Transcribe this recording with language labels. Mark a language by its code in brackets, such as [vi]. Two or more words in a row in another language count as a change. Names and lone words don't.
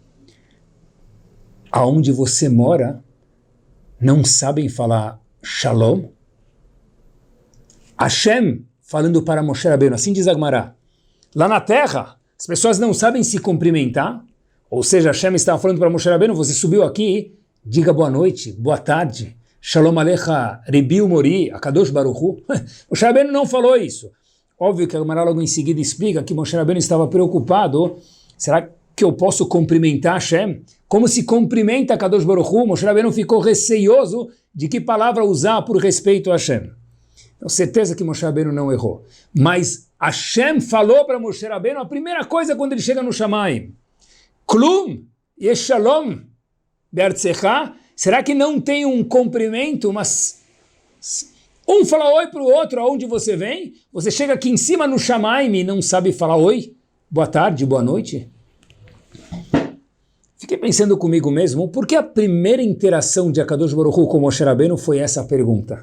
[pt] Aonde você mora, não sabem falar Shalom? Hashem falando para Moshe Rabbeinu, assim diz a Gemara. Lá na terra, as pessoas não sabem se cumprimentar, ou seja, Hashem estava falando para Moshe Rabbeinu, você subiu aqui, diga boa noite, boa tarde, [he] שלום עליך רבי ומורי הקדוש ברוך הוא. [pt] Moshe Rabbeinu não falou isso. Óbvio que a Gemara logo em seguida explica que Moshe Rabbeinu estava preocupado, será que eu posso cumprimentar Hashem? Como se cumprimenta Akadosh Baruch Hu? Moshe Rabbeinu ficou receioso de que palavra usar por respeito a Hashem. Então, certeza que Moshe Rabbeinu não errou. Mas Hashem falou para Moshe Rabbeinu a primeira coisa quando ele chega no Shamayim. [he] כלום יש שלום בארצך. [pt] Será que não tem um cumprimento, Um fala oi para o outro, aonde você vem? Você chega aqui em cima no Shamaim e não sabe falar oi? Boa tarde, boa noite? Fiquei pensando comigo mesmo, por que a primeira interação de Akadosh Baruch Hu com Moshe Rabbeinu foi essa pergunta?